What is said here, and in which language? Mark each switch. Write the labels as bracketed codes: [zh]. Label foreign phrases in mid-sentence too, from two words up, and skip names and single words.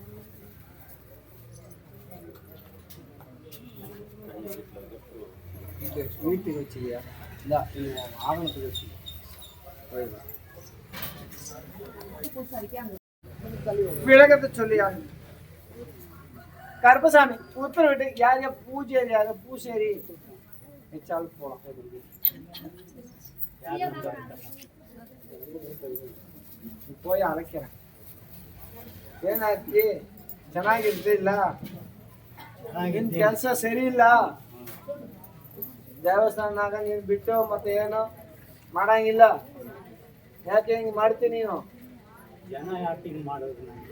[ta] வீட்டுக்கு வச்சியா இல்லை ஆவணத்துக்கு வச்சு விளக்கத்தை சொல்லியா கருப்பசாமி உத்தரவிட்டு யார் யார் பூஜேரி யாரு பூசேரி வச்சாலும் போலாம். போய் அழைக்கிறேன். [kn] ಏನಾಯ್ತಿ ಚೆನ್ನಾಗಿರ್ತಿಲ್ಲ ನಿನ್ ಕೆಲಸ ಸರಿ ಇಲ್ಲ ದೇವಸ್ಥಾನದಾಗ ನೀನು ಬಿಟ್ಟು ಮತ್ತೆ ಏನು ಮಾಡಂಗಿಲ್ಲ. ಯಾಕೆ ಹಿಂಗೆ ಮಾಡ್ತೀನಿ ನೀನು? ಜನ ಯಾಕೆ ಹಿಂಗೆ ಮಾಡೋದು? ನನಗೆ